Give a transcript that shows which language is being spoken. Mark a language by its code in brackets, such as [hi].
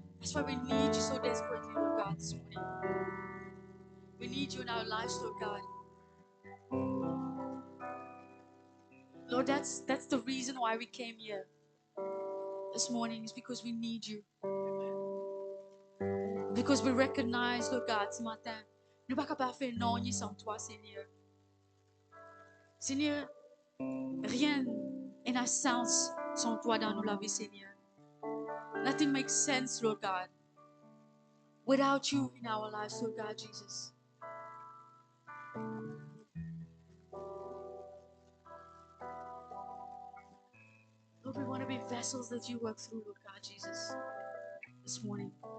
[en] That's why we need you so desperately, Lord God, this morning. We need you in our lives, Lord God. Lord, that's the reason why we came here this morning, is because we need you. Because we recognize, Lord God, [fr] ce matin, nous ne pouvons pas faire non sans toi, Seigneur. Seigneur, rien n'a sens sans toi dans nos vies, Seigneur. [en] Nothing makes sense, Lord God, without you in our lives, Lord God, Jesus. Lord, we want to be vessels that you work through, Lord God, Jesus, this morning.